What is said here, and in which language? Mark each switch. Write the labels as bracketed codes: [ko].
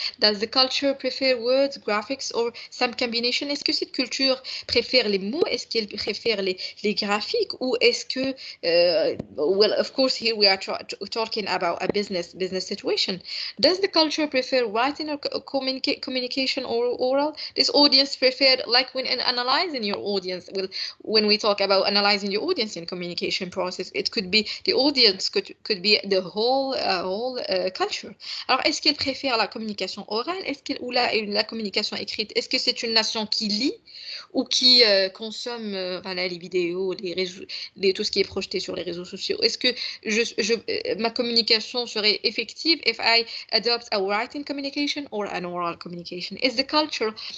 [en] Does the culture prefer words, graphics, or some combination? [fr] Est-ce que cette culture préfère les mots? Est-ce qu'elle préfère les graphiques? Ou est-ce que [en] well, of course, here we are talking about a business situation. Does the culture prefer writing or communication or oral? This audience preferred, like when analyzing your audience, well, when we talk about analyzing your audience in communication process, it could be the audience, could be the whole culture. [fr] Alors, est-ce qu'elle préfère la communication orale, ou la communication écrite? Est-ce que c'est une nation qui lit ou qui consomme voilà, les vidéos, tout ce qui est projeté sur les réseaux sociaux? Est-ce que ma communication serait effective [en] if I adopt a writing communication or an oral communication? Is the culture